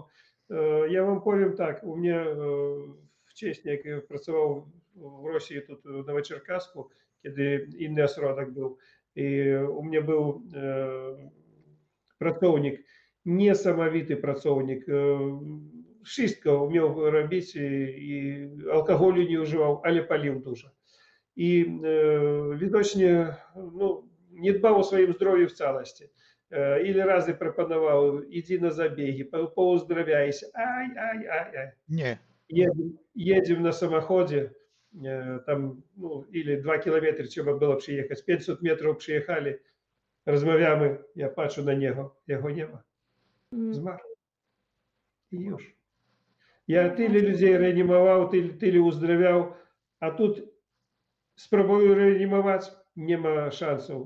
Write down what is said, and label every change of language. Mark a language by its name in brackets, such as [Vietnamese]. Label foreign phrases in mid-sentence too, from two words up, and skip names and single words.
[Polish] Ja wam powiem tak, u mnie wcześniej, jak pracował w Rosji, тут w Nowoczerkasku, kiedy inny ośrodek był, i u mnie był pracownik, niesamowity pracownik, wszystko umiał robić i alkoholu nie używał, ale palił dużo. I widocznie no, nie dbał o swoim zdrowiu w całości. Ile razy proponował, idź na zabiegi, pouzdrawiajся. Aj. Nie. [Russian] Едем на самоходе, там, ну, или 2 кілометри [Polish] trzeba było przyjechać, 500 metrów przyjechali, rozmawiamy, ja patrzę na niego, jego nie ma, zmarł. I już. Ja tyle ludzi reanimował, tyle uzdrawiał, a тут spróbuję reanimować, nie ma szансów.